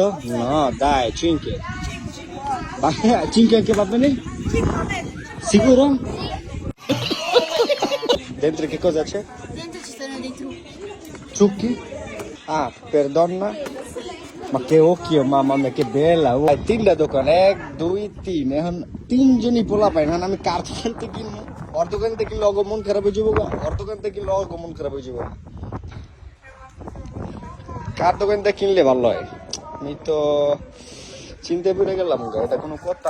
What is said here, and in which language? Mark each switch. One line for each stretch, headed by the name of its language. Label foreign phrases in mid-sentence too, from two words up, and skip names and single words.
Italian: 8? No, dai, 5. 5 anche va bene? 5 va bene. Sicuro? Dentro che cosa c'è? Dentro ci sono dei trucchi. Ciucchi? Ah, per donna? Ma che occhio, mamma mia, che bella!
Bangla: তিনটা দোকান, 1 2 3, এখন তিনজনই পোলা পাই না, আমি কার দোকান থেকে কিনবো? ওর দোকান থেকে কিনলে অগ মন খারাপ হয়ে যাবো, ওর দোকান থেকে কিনলে অগ মন খারাপ হয়ে যাবো। কার দোকান থেকে কিনলে ভালো হয়? আমি তো চিন্তা করে গেলাম, এটা কোনো কথা?